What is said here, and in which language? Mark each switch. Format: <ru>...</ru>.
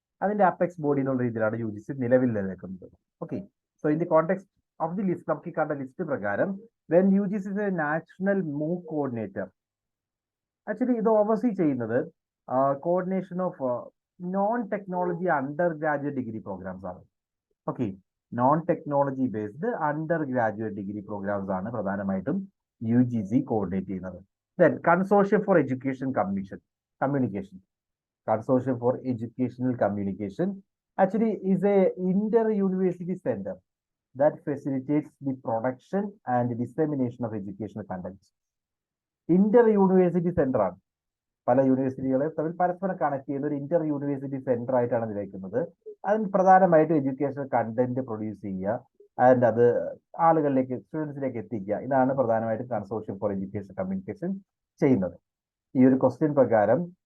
<ml>അതിന്റെ apex body എന്നുള്ള രീതിയിലാണ് UGC നിലവിൽ നിലനിൽക്കുന്നത്.</ml> <en>okay, so in the context of the list,</en> <ml>നമുക്ക് കണ്ട ലിസ്റ്റ് പ്രകാരം</ml> <en>when UGC is a national MOOC coordinator,</en> <ml>actually ഇത് ഓവർസീ ചെയ്യുന്നത് coordination of non technology under graduate degree programmes ആണ്. Okay, non technology based under graduate degree programmes ആണ് പ്രധാനമായിട്ടും UGC coordinate ചെയ്യുന്നത്.</ml> <en>Then consortium for education communication, consortium for educational communication actually is a inter-university center that facilitates the production and dissemination of educational content.</en> <ml>Inter-university centre ആണ്. പല യൂണിവേഴ്സിറ്റികളെ തമ്മിൽ പരസ്പരം connect ചെയ്യുന്ന ഒരു Inter-university centre ആയിട്ടാണ് നിലനിൽക്കുന്നത്. അതിന് പ്രധാനമായിട്ടും എഡ്യൂക്കേഷണൽ കണ്ടന്റ് പ്രൊഡ്യൂസ് ചെയ്യുക ആൻഡ് അത് ആളുകളിലേക്ക്, സ്റ്റുഡൻസിലേക്ക് എത്തിക്കുക. ഇതാണ് പ്രധാനമായിട്ടും കൺസോർഷ്യം ഫോർ എഡ്യൂക്കേഷൻ കമ്മ്യൂണിക്കേഷൻ ചെയ്യുന്നത്. ഈ ഒരു ക്വസ്റ്റ്യൻ പ്രകാരം</ml>